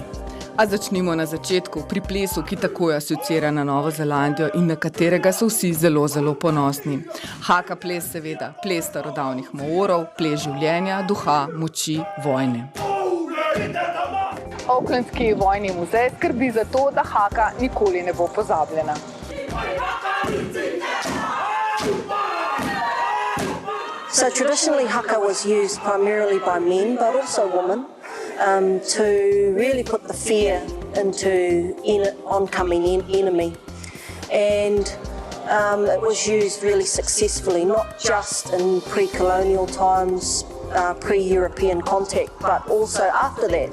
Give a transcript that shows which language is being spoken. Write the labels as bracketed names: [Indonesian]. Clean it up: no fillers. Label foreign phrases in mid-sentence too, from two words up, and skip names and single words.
[Slovenian] A začnimo na začetku, pri plesu, ki takoj asociira na Novo Zelandijo in na katerega so vsi zelo, zelo ponosni. Haka ples seveda, ples starodavnih Maorov, ples življenja, duha, moči, vojne. Aucklandski vojni muzej skrbi za to, da haka nikoli ne bo pozabljena. [English] So traditionally haka was used primarily by men but also women to really put the fear into oncoming enemy, and it was used really successfully, not just in pre-colonial times, pre-European contact, but also after that.